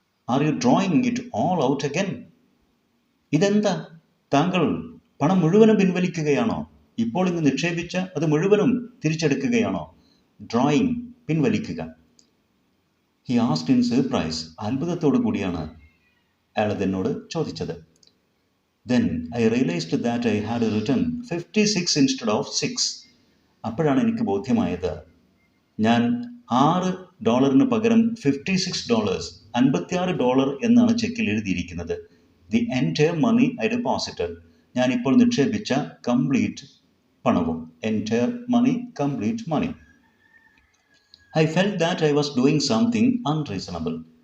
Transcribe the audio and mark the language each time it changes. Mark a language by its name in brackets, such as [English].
[English] Are you drawing it all out again? [Malayalam] ഇതെന്താ? താങ്കൾ പണം മുഴുവനും പിൻവലിക്കുകയാണോ? ഇപ്പോൾ ഇന്ന് നിക്ഷേപിച്ച അത് മുഴുവനും തിരിച്ചെടുക്കുകയാണോ? [English] Drawing, പിൻവലിക്കുക. He asked in surprise. [Malayalam] അത്ഭുതത്തോടു കൂടിയാണ് അയാൾ അതെന്നോട് ചോദിച്ചത്. [English] Then I realized that I had written 56 instead of 6. [Malayalam] അപ്പോഴാണ് എനിക്ക് ബോധ്യമായത്, ഞാൻ $6 പകരം $56, $56 എന്നാണ് ചെക്കിൽ എഴുതിയിരിക്കുന്നത്. [English] The entire money I deposited. [Malayalam] ഞാനിപ്പോൾ നിക്ഷേപിച്ച കംപ്ലീറ്റ് പണവും. [English] Entire money, complete money. I felt that I was doing something unreasonable.